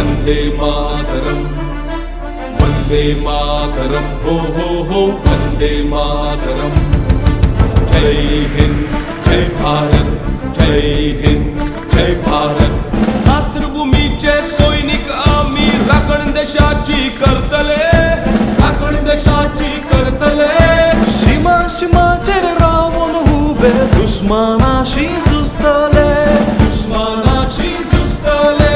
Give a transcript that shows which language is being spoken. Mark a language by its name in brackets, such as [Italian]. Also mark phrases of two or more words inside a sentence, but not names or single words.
[Sanskrit] वंदे मातरम, वंदे मातरम, हो हो हो वंदे मातरम। [Hindi] जय हिंद जय भारत, जय हिंद जय भारत। [Konkani] मातृभूमीचे सैनिक आम्ही, राखण देशाची करतले, राखण देशाची करतले। सीमा सीमाचेर रावून उबे, दुश्मनाशी झुजतले, दुश्मनाशी झुजतले।